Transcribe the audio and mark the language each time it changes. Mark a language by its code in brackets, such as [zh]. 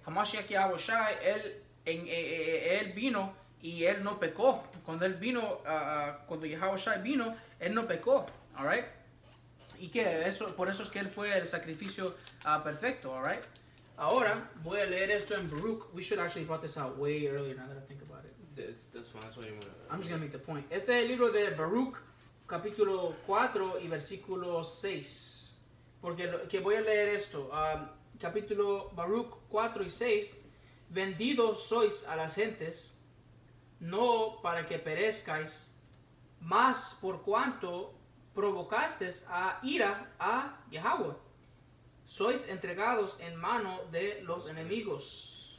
[es] Hamashiach Yahushua, él vino y él no pecó. Cuando él vino, cuando Yahushua vino, él no pecó, [en] alright. [es] ¿Y qué? Por eso es que él fue el sacrificio perfecto, [en] alright. [es] Ahora voy a leer esto en Baruch. [en] We should actually brought this out way earlier now that I think about it. That's fine. That's what you want. I'm just going to make the point. [es] Este es el libro de Baruch, capítulo 4 y versículo 6. Que voy a leer esto. Capítulo Baruch 4 y 6. Vendidos sois a las gentes, no para que perezcáis, mas por cuanto provocasteis a ira a Yahweh, sois entregados en mano de los enemigos.